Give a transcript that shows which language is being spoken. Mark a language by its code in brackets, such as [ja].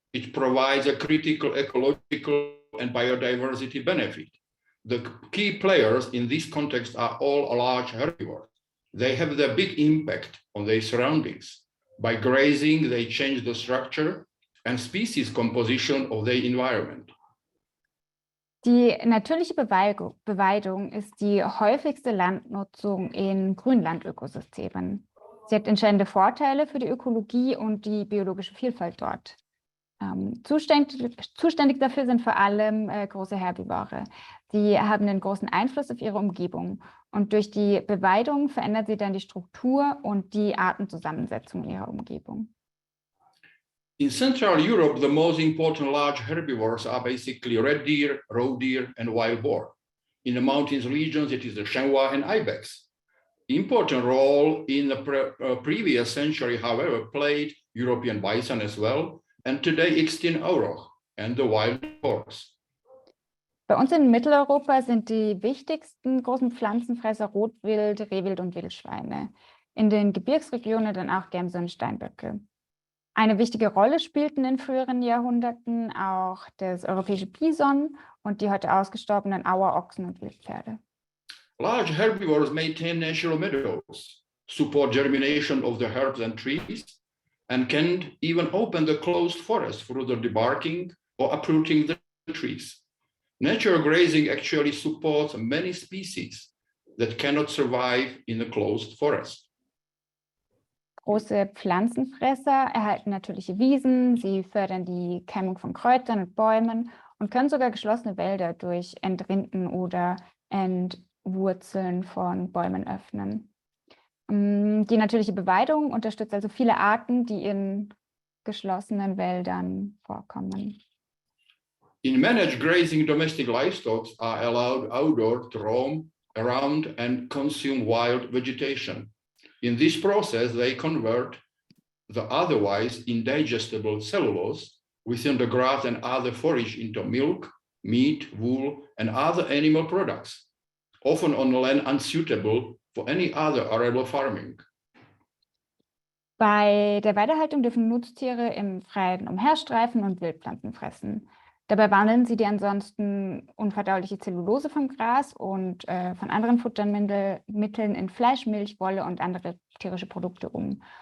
[en] It provides a critical ecological and biodiversity benefit. The key players in this context are all large herbivores. They have the big impact on their surroundings. By grazing, they change the structure and species composition of their environment. [de] Die natürliche Beweidung ist die häufigste Landnutzung in Grünlandökosystemen. Sie hat entscheidende Vorteile für die Ökologie und die biologische Vielfalt dort. Zuständig dafür sind vor allem große Herbivore. Sie haben einen großen Einfluss auf ihre Umgebung. Und durch die Beweidung verändert sie dann die Struktur und die Artenzusammensetzung in ihrer Umgebung. [en] In Central Europe, the most important large herbivores are basically red deer, roe deer, and wild boar. In the mountains regions, it is the chamois and ibex. Important role in the previous century, however, played European bison as well, and today extinct auroch and the wild horse. [de] Bei uns in Mitteleuropa sind die wichtigsten großen Pflanzenfresser Rotwild, Rehwild und Wildschweine. In den Gebirgsregionen dann auch Gämse und Steinböcke. Eine wichtige Rolle spielten in früheren Jahrhunderten auch das europäische Bison und die heute ausgestorbenen Auer, Ochsen und Wildpferde. [en] Large herbivores maintain natural meadows, support germination of the herbs and trees, and can even open the closed forest through the debarking or uprooting the trees. Natural grazing actually supports many species that cannot survive in a closed forest. [de] Große Pflanzenfresser erhalten natürliche Wiesen, sie fördern die Keimbung von Kräutern und Bäumen und können sogar geschlossene Wälder durch Entrinden oder Entwurzeln von Bäumen öffnen. Die natürliche Beweidung unterstützt also viele Arten, die in geschlossenen Wäldern vorkommen. [en] In managed grazing, domestic livestock are allowed outdoor to roam around and consume wild vegetation. In this process, they convert the otherwise indigestible cellulose within the grass and other forage into milk, meat, wool, and other animal products, often on land unsuitable for any other arable farming. [de] Bei der Weidehaltung dürfen Nutztiere im Freien umherstreifen und Wildpflanzen fressen. Dabei wandeln sie die ansonsten unverdauliche Zellulose vom Gras und von anderen Futtermitteln in Fleisch, Milch, Wolle und andere tierische Produkte um.